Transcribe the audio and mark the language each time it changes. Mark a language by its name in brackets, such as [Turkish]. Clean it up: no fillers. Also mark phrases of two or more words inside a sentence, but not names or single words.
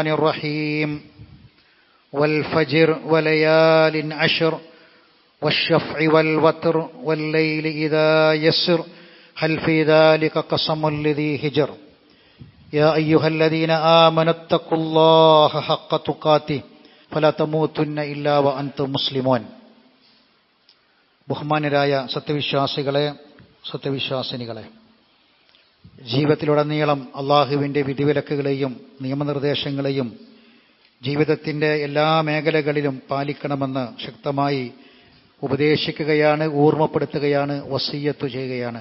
[Arabic] الرحيم والفجر وليال عشر والشفع والوتر والليل إذا يسر هل في ذلك قسم لذي هجر يا أيها الذين آمنوا اتقوا الله حق تقاته فلا تموتن إلا وأنتم مسلمون [Malayalam] ബഹുമാന്യരായ സത്യവിശ്വാസികളെ, സത്യവിശ്വാസിനികളെ, ജീവിതത്തിലുടനീളം അള്ളാഹുവിൻ്റെ വിധിവിലക്കുകളെയും നിയമനിർദ്ദേശങ്ങളെയും ജീവിതത്തിൻ്റെ എല്ലാ മേഖലകളിലും പാലിക്കണമെന്ന് ശക്തമായി ഉപദേശിക്കുകയാണ്, ഓർമ്മപ്പെടുത്തുകയാണ്, വസിയ്യത്ത് ചെയ്യുകയാണ്.